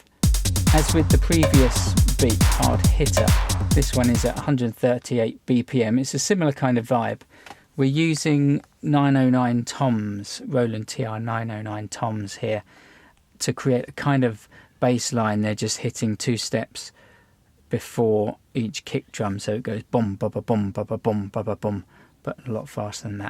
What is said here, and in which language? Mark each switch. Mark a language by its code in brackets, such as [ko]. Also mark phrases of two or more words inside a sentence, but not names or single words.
[en] As with the previous beat, Hard Hitter, this one is at 138 BPM. It's a similar kind of vibe. We're using 909 toms, Roland TR 909 toms here, to create a kind of bass line. They're just hitting 2 steps before each kick drum, so it goes boom, ba ba boom, ba ba boom, ba ba boom, but a lot faster than that.